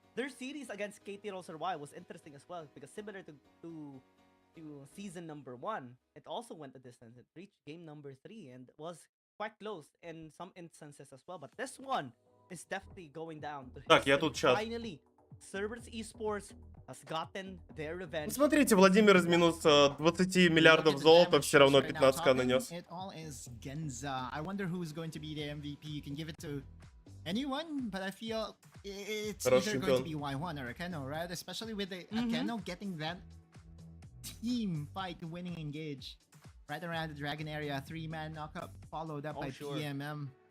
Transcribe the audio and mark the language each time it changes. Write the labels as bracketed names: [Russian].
[English] Their series against KT Roser Y was interesting as well, because similar to season number 1, it also went the distance. It reached game number 3 and was quite close in some instances as well. But this one is definitely going down to [Russian] Так, я тут сейчас. [English] Finally, Cerberus Esports has gotten their revenge. [Russian] Смотрите, Владимир из минус 20 миллиардов золота все равно 15к нанес. [English] It all is Genza. I wonder who's going to be the MVP. You can give it to anyone, but I feel it's either going to be Y1 or Akeno, right? Especially with the Akeno getting that team fight winning engage right around the Dragon area, 3-man knockup followed up by PMM.